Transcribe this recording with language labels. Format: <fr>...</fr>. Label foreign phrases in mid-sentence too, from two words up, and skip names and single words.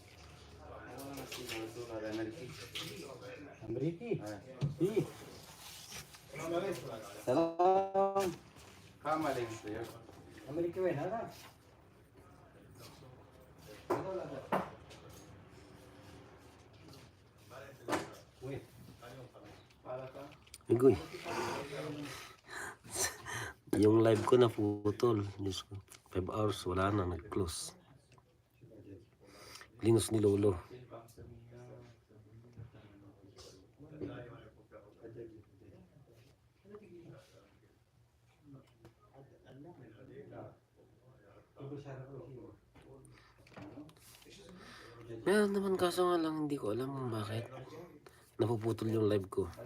<ar>امريكي؟ ايه سلام. كم عليهم سيف؟ امريكي وين هذا؟ وين؟</ar> <tl>Igoy. Yung live ko na putol. Diyos ko. 5 hours wala na nag-close. Linos ni Lolo. Meron naman kaso nga lang hindi ko alam kung bakit napuputol yung live ko.</tl>